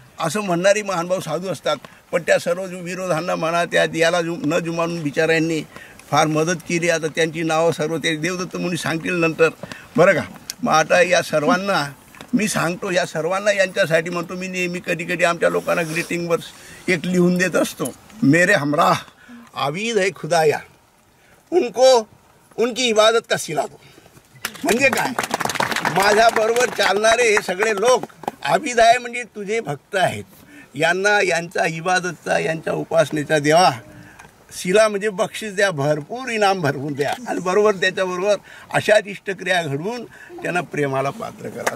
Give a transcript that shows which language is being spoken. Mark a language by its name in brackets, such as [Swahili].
[Marathi] असं म्हणणारी महानुभाव साधू असतात. पण त्या सर्व विरोधांना म्हणा, त्या याला न जुमानून बिचाऱ्यांनी फार मदत केली. आता त्यांची नावं सर्व ते देवदत्त मुनी सांगतील नंतर, बरं का. मग आता या सर्वांना मी सांगतो, या सर्वांना यांच्यासाठी म्हणतो. मी नेहमी कधी कधी आमच्या लोकांना ग्रीटिंग वर्स एक लिहून देत असतो. [Urdu] मेरे हमराह आबिद है खुदाया, उनको उनकी इबादत का सिला दो. [Marathi] म्हणजे काय, माझ्याबरोबर चालणारे हे सगळे लोक आबिद आहे, म्हणजे तुझे भक्त आहेत. यांना यांचा इबादतचा, यांच्या उपासनेचा देवा शिला म्हणजे बक्षीस द्या, भरपूर इनाम भरपूर द्या. आणि बरोबर त्याच्याबरोबर अशाच इष्टक्रिया घडवून त्यांना प्रेमाला पात्र करा.